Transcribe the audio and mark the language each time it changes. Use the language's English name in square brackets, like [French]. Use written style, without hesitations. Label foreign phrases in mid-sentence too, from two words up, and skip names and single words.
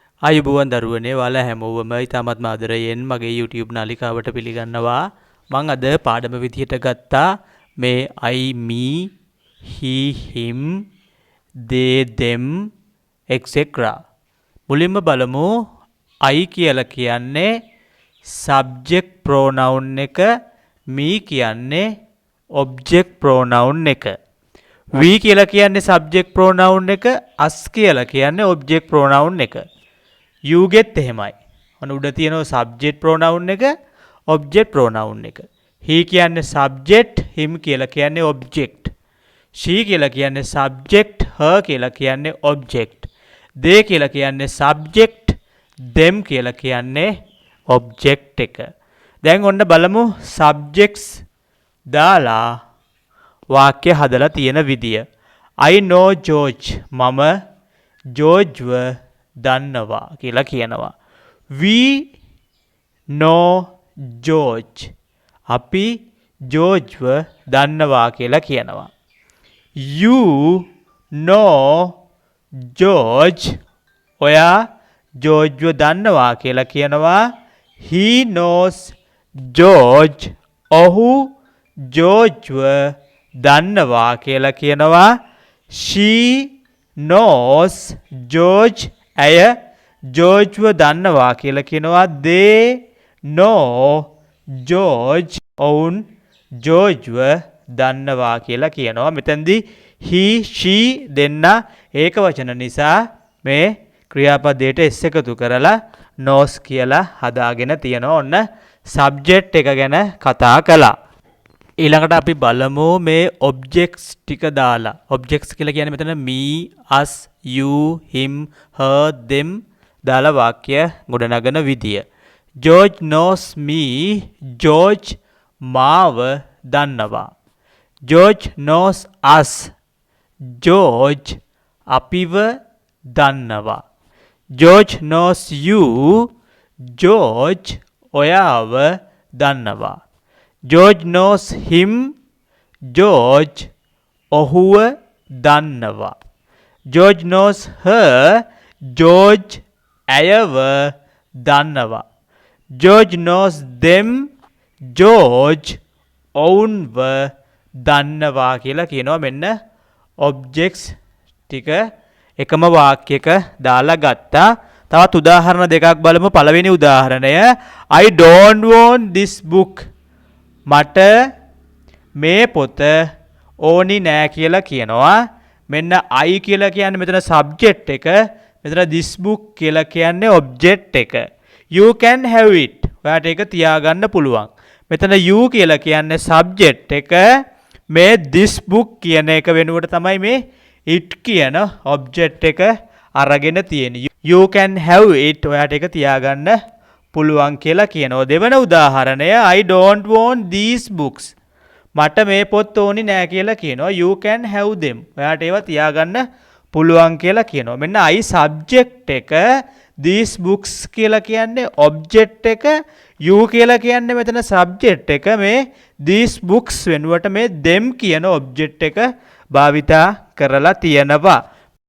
[Sinhala] ආයුබෝවන් දරුවනේ ඔයාලා හැමෝවම ඉතාමත්ම ආදරයෙන් මගේ YouTube නාලිකාවට පිළිගන්නවා. මම අද පාඩම විදියට ගත්තා මේ [English] I me he him they them etc. [Sinhala] මුලින්ම බලමු I කියලා කියන්නේ [English] subject pronoun [Sinhala] එක, me කියන්නේ [English] object pronoun [Sinhala] එක. we කියලා කියන්නේ [English] subject pronoun [Sinhala] එක, us කියලා කියන්නේ [English] object pronoun [Sinhala] එක. [English] you get [Sinhala] එහෙමයි. අන්න උඩ තියෙනවා [English] subject pronoun [Sinhala] එක, [English] object pronoun [Sinhala] එක. he කියන්නේ subject, him කියලා කියන්නේ object. she කියලා කියන්නේ subject, her කියලා කියන්නේ object. they කියලා කියන්නේ subject, them කියලා කියන්නේ object එක. දැන් ඔන්න බලමු subjects දාලා වාක්‍ය හදලා තියෙන විදිය. [English] I know George. [Sinhala] මම ජෝර්ජ්ව දන්නවා කියලා කියනවා. [English] We know George. [Sinhala] අපි ජෝර්ජ්ව දන්නවා කියලා කියනවා. [English] You know George. [Sinhala] ඔයා ජෝර්ජ්ව දන්නවා කියලා කියනවා. [English] He knows George. [Sinhala] ඔහු ජෝර්ජ්ව දන්නවා කියලා කියනවා. [English] She knows George. [Sinhala] ඇය ජෝර්ජ්ව දන්නවා කියලා කියනවා. [English] They know George. [Sinhala] ඔවුන් ජෝර්ජ්ව දන්නවා කියලා කියනවා. මෙතෙන්දී [English] he she [Sinhala] දෙන්න ඒක වචන නිසා මේ ක්‍රියාපදයට s එකතු කරලා knows කියලා හදාගෙන තියෙනවා. ඔන්න subject එක ගැන කතා කළා. ඊළඟට අපි බලමු මේ objects ටික දාලා. objects කියලා කියන්නේ මෙතන [English] me, us, you, him, her, them [Sinhala] දාලා වාක්‍ය ගොඩනගන විදිය. [English] George knows me. George [Sinhala] මාව දන්නවා. [English] George knows us. George [Sinhala] අපිව දන්නවා. [English] George knows you. George [Sinhala] ඔයාව දන්නවා. [English] George knows him. George [Sinhala] ඔහුව දන්නවා. [English] George knows her. George [Sinhala] ඇයව දන්නවා. [English] George knows them. [Sinhala] George ඔවුන්ව දන්නවා කියලා කියනවා. මෙන්න objects ටික එකම වාක්‍යයක දාලා ගත්තා. තවත් උදාහරණ දෙකක් බලමු. පළවෙනි උදාහරණය [English] I don't want this book. [Sinhala] මට මේ පොත ඕනි නෑ කියලා කියනවා. මෙන්න I කියලා කියන්නේ මෙතන subject එක. මෙතන [English] this book [Sinhala] කියලා කියන්නේ object එක. [English] You can have it. [Sinhala] ඔයාට ඒක තියාගන්න පුළුවන්. මෙතන you කියලා කියන්නේ subject එක. මේ [English] this book [Sinhala] කියන එක වෙනුවට තමයි මේ it කියන object එක අරගෙන තියෙන්නේ. [English] You can have it. [Sinhala] ඔයාට ඒක තියාගන්න පුළුවන් කියලා කියනවා. දෙවන උදාහරණය [English] I don't want these books. [Sinhala] මට මේ පොත් ඕනි නෑ කියලා කියනවා. [English] You can have them. [Sinhala] ඔයාට ඒවා තියාගන්න පුළුවන් කියලා කියනවා. මෙන්න I subject එක, [English] these books [Sinhala] කියලා කියන්නේ object එක, you කියලා කියන්නේ මෙතන subject එක. මේ [English] these books [Sinhala] වෙනුවට මේ them කියන object එක භාවිතා කරලා තියෙනවා.